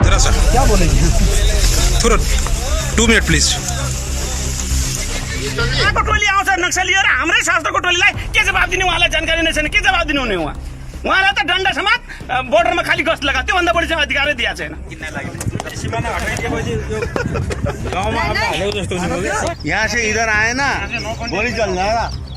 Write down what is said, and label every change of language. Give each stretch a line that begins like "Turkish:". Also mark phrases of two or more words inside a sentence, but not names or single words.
Hindi: बोला सर। क्या बोलेंगे? तुरंत 2
English: minute please.
Nepali: टोली आउँछ नक्सली र हाम्रै शास्त्रको टोलीलाई के जवाब दिने? उहाँलाई जानकारी नै छैन, के जवाब दिनुहुने? उहाँलाई त डन्डा समात बोर्डरमा खाली गस्त लगा, त्योभन्दा बढी चाहिँ अधिकारै दिएको छैन।
Hindi: यहाँ से इधर आए ना, गोली चल जाएगा।